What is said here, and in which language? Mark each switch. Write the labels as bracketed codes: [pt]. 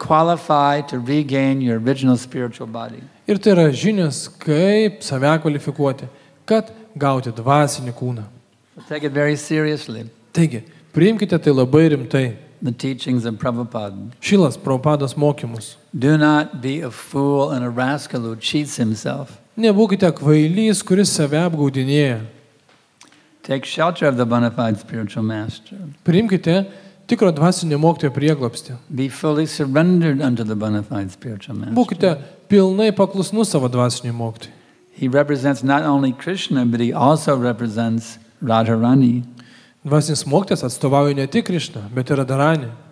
[en] to qualify to regain your original spiritual body. [lt] Ir tai yra žinios, kaip save kvalifikuoti, kad gauti dvasinį kūną. [en] So take it very seriously. [lt] Taigi, priimkite tai labai rimtai. [en] The teachings of Prabhupada. [lt] Šilas Prabhupados mokymus. [en] Do not be a fool and a rascal who cheats himself. [lt] Nebūkite kvailys, kuris save apgaudinėja. [en] Take shelter of the bona fide spiritual master. [lt] Priimkite tikro dvasinio mokytojo prieglobstį. [en] Be fully surrendered unto the bona fide spiritual master. [lt] Būkite pilnai paklusnus savo dvasinio mokytojui. [en] He represents not only Krishna, but he also represents Radharani. [lt] Dvasinis mokytojas atstovauja ne tik Krišną, bet ir Radharanį.